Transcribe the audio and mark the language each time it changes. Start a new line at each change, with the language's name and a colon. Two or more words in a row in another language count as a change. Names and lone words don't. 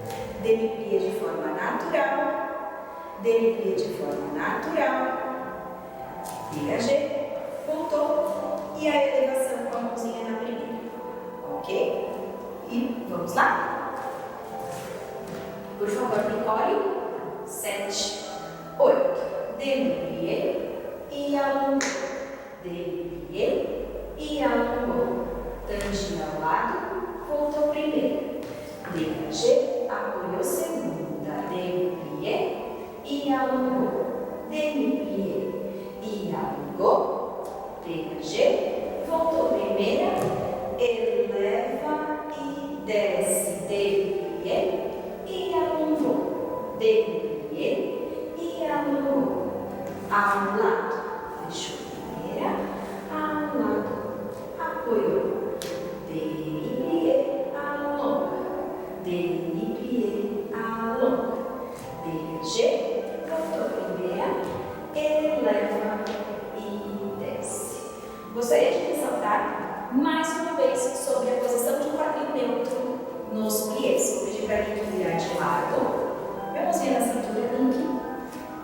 Portuguese: Demi-plié de forma natural. Demi-plié de forma natural, dégagé, voltou e a elevação com a mãozinha na primeira, ok? E vamos lá? Por favor, Nicole, 7, 8, demi-plié e alongou, demi-plié e alongou, tangente ao lado, voltou primeiro, dégagé, apoiou segunda, demi-plié e alongou, demi-plié e alongou, dégagé, voltou primeira, eleva e desce, demi-plié e alongou, demi-plié e alongou, ao lado, fechou primeira, ao lado, apoiou, demi-plié, alonga, demi-plié, alonga, dégagé, voltou primeira, eleva e desce. Gostaria de ressaltar mais uma vez sobre a posição de quadril neutro nos pliés. Vou pedir para a Link virar de lado. Minha mãozinha na cintura, Link.